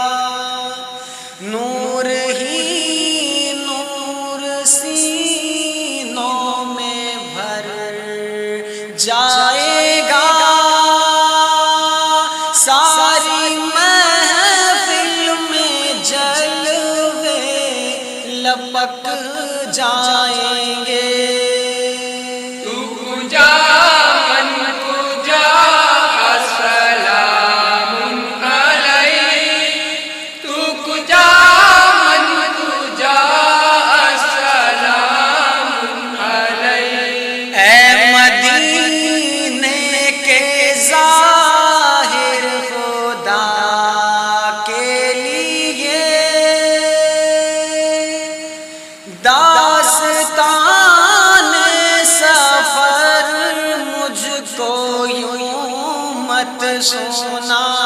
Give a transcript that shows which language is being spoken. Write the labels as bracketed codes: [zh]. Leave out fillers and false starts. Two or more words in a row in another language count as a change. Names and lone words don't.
[ur] نور ہی نور سینوں میں بھر جائے گا، ساری محفل میں جلوے لپک جائیں گے، [fa] تو کجا من کجا سلام علیک، تو کجا من کجا سلام علیک، [ur] اے مدینے کے ظاہر خدا کے لیے، داستان سفر مجھ کو یوں مت سنا،